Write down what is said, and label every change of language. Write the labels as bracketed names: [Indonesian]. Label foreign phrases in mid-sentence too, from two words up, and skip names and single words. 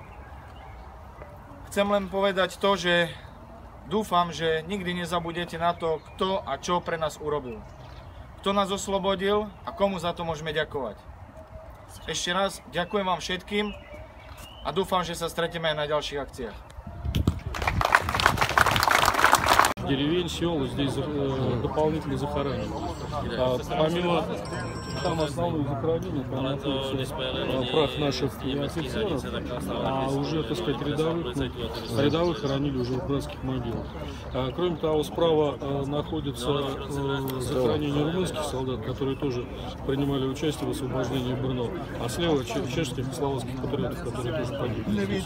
[Slovak] Chcem len povedať to, že dúfam, že nikdy nezabudete na to, kto a čo pre nás urobil. Kto nás oslobodil a komu za to môžeme ďakovať. Ešte raz ďakujem vám všetkým a dúfam, že sa stretneme aj na ďalších akciách. [Russian] деревень, сел, здесь дополнительно захоронены. Помимо там основных захоронений, там находится прах наших офицеров, а уже, так сказать, рядовых хоронили уже в украинских могилах. Кроме того, справа находится захоронение румынских солдат, которые тоже принимали участие в освобождении Брно, а слева чешских и словацких патриотов, которые тоже погибли.